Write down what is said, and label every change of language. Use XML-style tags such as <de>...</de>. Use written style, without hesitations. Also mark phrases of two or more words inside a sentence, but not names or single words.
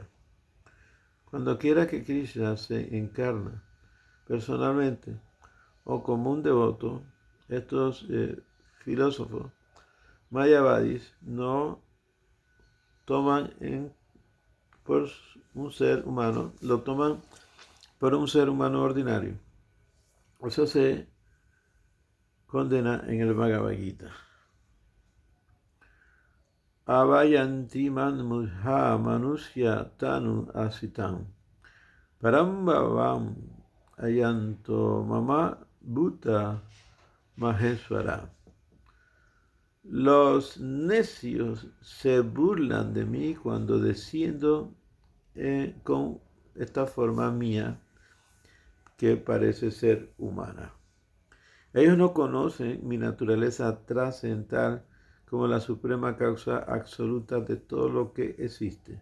<es>Cuando quiera que Krishna se encarna personalmente o como un devoto, estos filósofos mayavadis no toman por un ser humano, lo toman por un ser humano ordinario. Eso se condena en el Bhagavad Gita.</es> <sa>avayanti manmudha manusya tanu asitam. Parambavam ayanto mama bhuta maheswara.</sa> <es>Los necios se burlan de mí cuando desciendo con esta forma mía que parece ser humana. Ellos no conocen mi naturaleza trascendental como la suprema causa absoluta de todo lo que existe.</es>